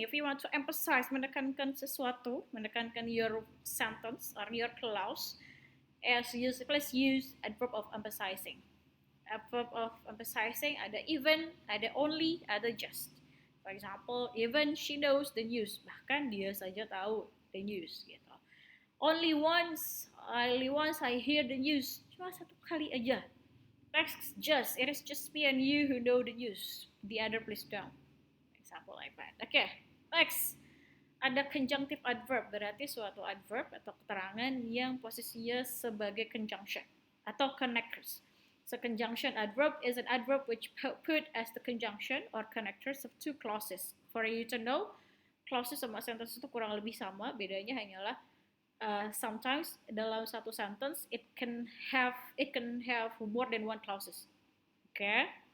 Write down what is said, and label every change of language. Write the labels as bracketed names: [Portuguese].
[English] If you want to emphasize, [Indonesian] menekankan sesuatu, menekankan [English] your sentence or your clause, please use adverb of emphasizing. Adverb of emphasizing ada even, ada only, ada just. For example, even she knows the news. [Indonesian] Bahkan dia saja tahu the news gitu. [English] Only once I hear the news. [Indonesian] Cuma satu kali aja. [English] Next, just. It is just me and you who know the news. The other please don't. Example like that. Okay. Next, ada conjunctive adverb. [Indonesian] Berarti suatu adverb atau keterangan yang posisinya sebagai conjunction atau connectors. [English] So conjunction adverb is an adverb which put as the conjunction or connectors of two clauses. For you to know, [Indonesian] clauses sama sentence itu kurang lebih sama. Bedanya hanyalah [English] sometimes dalam satu sentence it can have more than one clauses. Okay.